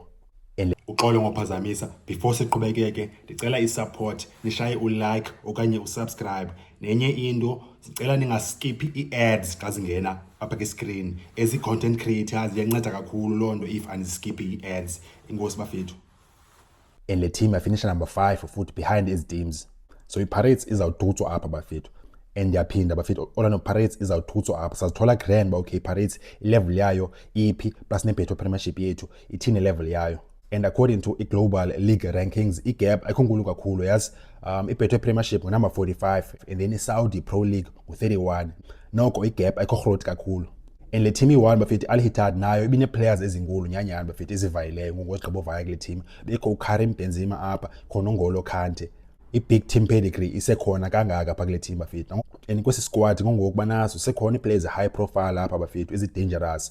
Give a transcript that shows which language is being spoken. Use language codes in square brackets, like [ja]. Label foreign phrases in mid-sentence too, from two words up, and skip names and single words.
[xh] Uxolo ngophazamisa, before siqhubekeke ndicela i-support, nishaye u-like okanye u-subscribe. Nenye into sicela ningaskiphi i-ads xa zingena apha ke-screen. As i- [en] content creators [xh] iyanceda kakhulu loo nto if aniskiphi i-ads. Inkosi bafethu. And le team yafinisha number 5 futhi behind ezi teams. So i-Pirates izawututswa apha bafethu. And yaphinda bafethu Orlando Pirates izawututswa apha. Sazithola grand ba okay Pirates level yayo iphi plus nebhetho premiership yethu ithini level yayo. [en] And according to [xh] i-Global League Rankings, i-gap ayikhonkulu kakhulu yazi. Ibhetho [en] premiership number [xh] 45 [en] and then [xh] i-Saudi Pro League ngu-31. Noko i-gap ayikho kakhulu. And le team i-1 bafethu Al Ittihad nayo ibine-players ezinkulu nyanyana bafethu ezivayileyo ngokugqiba vaya kule team. Bekho uKarim Benzema apha, khona uNgolo Kante. I- [en] big team pedigree [xh] isekhona kangaka apha kule team bafethu. And kwesi squad ngokuba naso sekhona i- [en] players high profile [xh] apha bafethu ezi-dangerous.